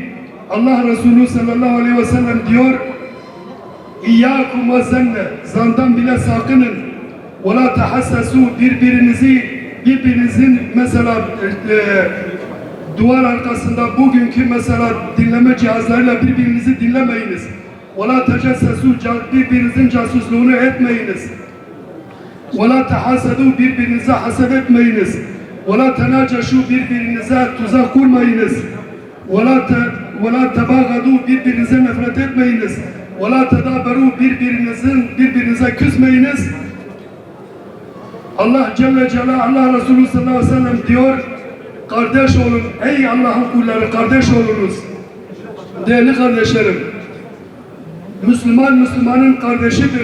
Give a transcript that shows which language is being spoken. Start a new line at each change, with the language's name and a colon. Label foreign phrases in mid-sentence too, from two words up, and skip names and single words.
Turkish: Allah Resulü
Arabic: صلى الله عليه وسلم
Turkish: diyor,
Arabic: إياكم والظن,
Turkish: zandan bile sakının.
Arabic: ولا تحسسوا,
Turkish: birbirinizin mesela duvar arkasında bugünkü mesela dinleme cihazlarıyla birbirinizi dinlemeyiniz.
Arabic: ولا تجسسوا,
Turkish: birbirinizin casusluğunu etmeyiniz.
Arabic: وَلَا تَحَسَدُوا,
Turkish: birbirinize haset etmeyiniz.
Arabic: وَلَا تَنَاجَشُوا,
Turkish: birbirinize tuzak kurmayınız.
Arabic: وَلَا تَبَاغَدُوا,
Turkish: birbirinize nefret etmeyiniz.
Arabic: وَلَا تَدَابَرُوا,
Turkish: birbirinize küsmeyiniz. Allah
Arabic: جل جلاله,
Turkish: Allah Resulü
Arabic: صلى الله عليه وسلم
Turkish: diyor, kardeş olun, ey Allah'ın kulları, kardeş olunuz. Değerli kardeşlerim, Müslüman Müslümanın kardeşidir.